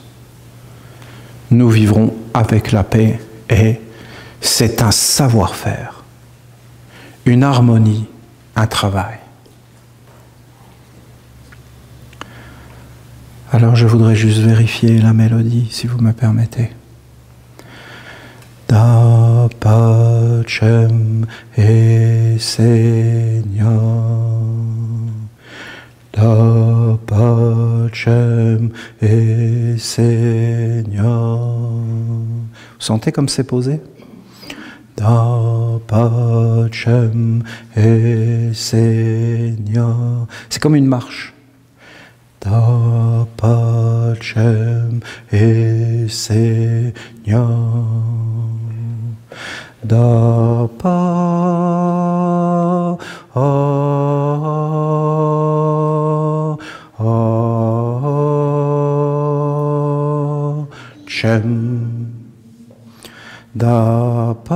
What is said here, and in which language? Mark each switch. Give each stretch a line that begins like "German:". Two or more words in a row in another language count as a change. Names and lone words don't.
French: Nous vivrons avec la paix et c'est un savoir-faire, une harmonie, un travail. Alors je voudrais juste vérifier la mélodie, si vous me permettez.
Latin: Da pacem e Seigneur, da pacem e Seigneur.
French: Vous sentez comme c'est posé?
Latin: Da pacem e Seigneur.
French: C'est comme une marche.
Latin: Da pacem e Seigneur, da pacem, da